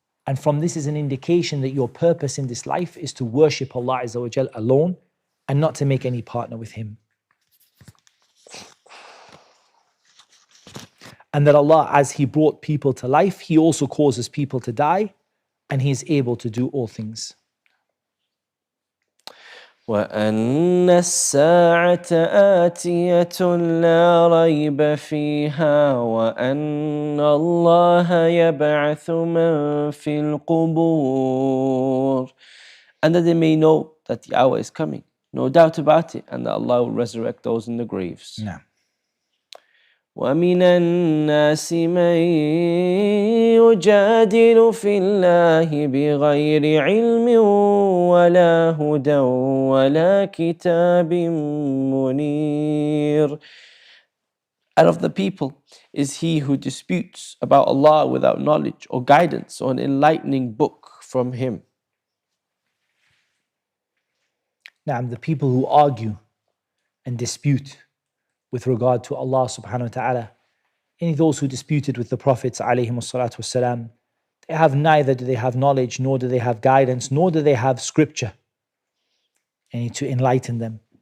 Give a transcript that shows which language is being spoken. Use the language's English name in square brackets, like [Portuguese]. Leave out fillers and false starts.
[English] And from this is an indication that your purpose in this life is to worship Allah Azza wa Jal alone and not to make any partner with Him. And that Allah, as He brought people to life, He also causes people to die, and He is able to do all things. [Arabic] وأن الساعة آتية لا ريب فيها وأن الله يبعث من في القبور. [English] And that they may know that the hour is coming, no doubt about it, and that Allah will resurrect those in the graves. [Arabic] نعم. ومن الناس من يجادل في الله بغير علم ولا هدى ولا كتاب منير. [English] And of the people is he who disputes about Allah without knowledge or guidance or an enlightening book from Him. نعم, the people who argue and dispute with regard to Allah subhanahu wa ta'ala, any those who disputed with the Prophets alayhim salatu wasalam, they have neither do they have knowledge, nor do they have guidance, nor do they have scripture and to enlighten them.